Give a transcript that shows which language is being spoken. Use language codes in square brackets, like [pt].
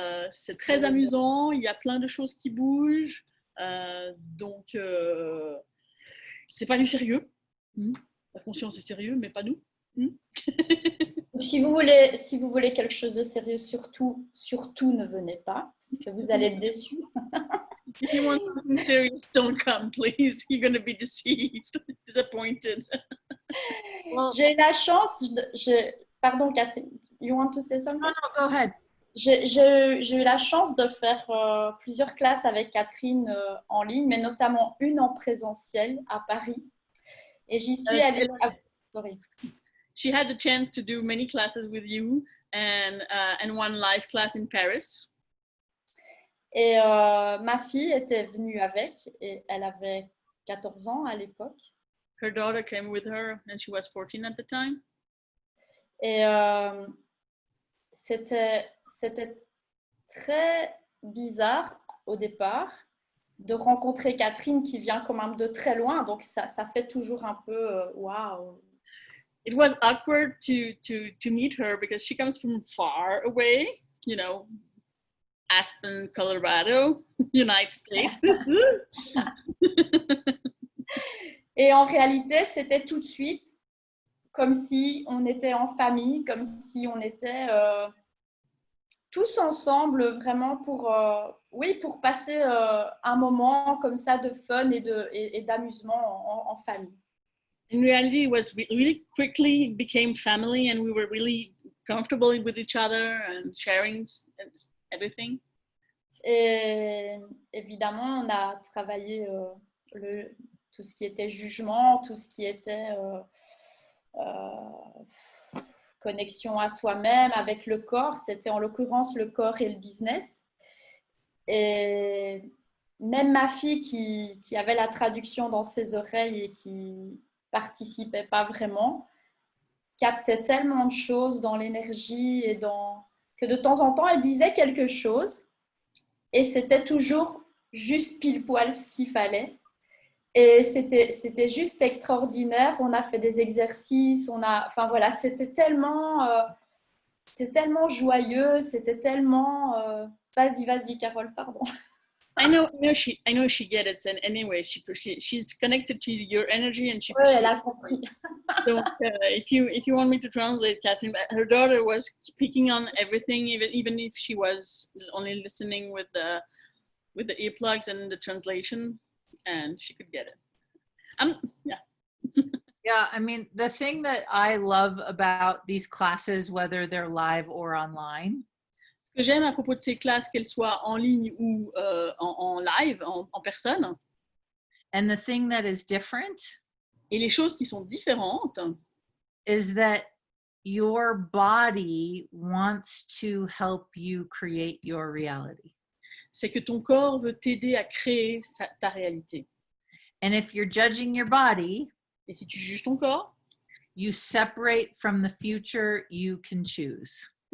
[fr] C'est très amusant. Il y a plein de choses qui bougent. Donc, c'est pas du sérieux. La conscience est sérieux, mais pas nous. Si vous voulez quelque chose de sérieux, surtout ne venez pas, parce que vous allez être déçus. [en] If you want something serious, don't come, please. You're going to be deceived, disappointed. Well, [fr] j'ai eu la chance, pardon [en] Catherine, you want to say something? No, go ahead. [fr] J'ai eu la chance de faire plusieurs classes avec Catherine en ligne, mais notamment une en présentiel à Paris. Et j'y suis allée... [en] sorry. She had the chance to do many classes with you and one live class in Paris. [fr] Et ma fille était venue avec, et elle avait 14 ans à l'époque. [en] Her daughter came with her and she was 14 at the time. [fr] Et c'était très bizarre au départ de rencontrer Catherine qui vient quand même de très loin, donc ça fait toujours un peu wow. [en] It was awkward to meet her because she comes from far away, you know, Aspen, Colorado, United States. [fr] Et en réalité, c'était tout de suite comme si on était en famille, comme si on était tous ensemble vraiment pour passer un moment comme ça de fun et d'amusement en famille. [en] In reality, it was really quickly became family and we were really comfortable with each other and sharing everything. [fr] Et évidemment, on a travaillé tout ce qui était jugement, tout ce qui était connexion à soi-même avec le corps. C'était en l'occurrence le corps et le business. Et même ma fille qui avait la traduction dans ses oreilles et qui participait pas vraiment, captait tellement de choses dans l'énergie que de temps en temps, elle disait quelque chose et c'était toujours juste pile poil ce qu'il fallait. Et c'était juste extraordinaire. On a fait des exercices, enfin voilà, c'était tellement joyeux, c'était tellement... Vas-y, Carole, pardon. [en] I know she gets it, and anyway, she's connected to your energy, and she. [fr] Ouais, elle a compris. [en] So if you want me to translate, Catherine, her daughter was picking on everything, even if she was only listening with the earplugs and the translation, and she could get it. Yeah. Yeah, I mean, the thing that I love about these classes, whether they're live or online, [fr] Ce que j'aime à propos de ces classes, qu'elles soient en ligne ou en live, en personne, [en] and the thing that is different, [fr] et les choses qui sont différentes, [en] is that your body wants to help you create your reality. [fr] C'est que ton corps veut t'aider à créer ta réalité. [en] And if you're judging your body, [fr] et si tu juges ton corps, [en] you separate from the future you can choose.